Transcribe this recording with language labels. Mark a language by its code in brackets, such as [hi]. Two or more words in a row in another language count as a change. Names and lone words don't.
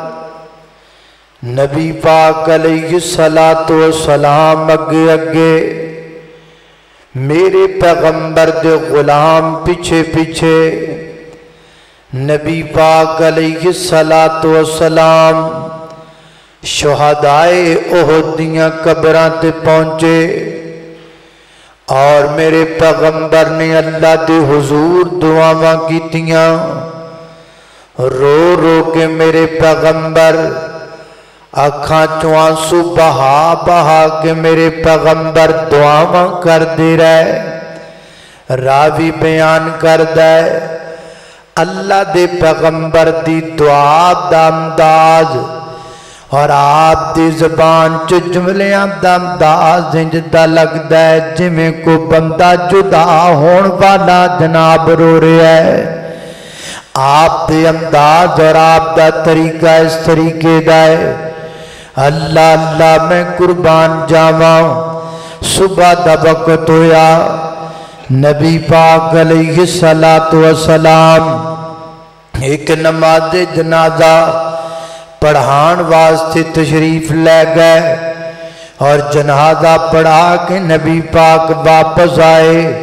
[pa] نبی پاک علیہ السلام اگے اگے، میرے پیغمبر دے غلام پیچھے پیچھے۔ نبی پاک علیہ السلام شہدائے احد دیاں قبراں تے پہنچے اور میرے پیغمبر نے اللہ دے حضور دعاواں کیتیاں۔ رو رو کے میرے پیغمبر آنکھاں چوں آنسو بہا بہا کے میرے پیغمبر دعاواں کر دے رہے۔ راوی بیان کر دے اللہ دے پیغمبر دی دعا دا انداز اور آپ دی زبان چو جملیاں دا انداز انجدہ لگ دے جمیں کو بندہ جدا ہون والا جناب رو رہے ہے۔ آپ دے انداز اور آپ دا طریقہ اس طریقے دائے اللہ اللہ میں قربان جاواں۔ صبح دا وقت ہویا، نبی پاک علیہ السلام ایک نماز جنازہ پڑھان واسطے تشریف لے گئے اور جنازہ پڑھا کے نبی پاک واپس آئے۔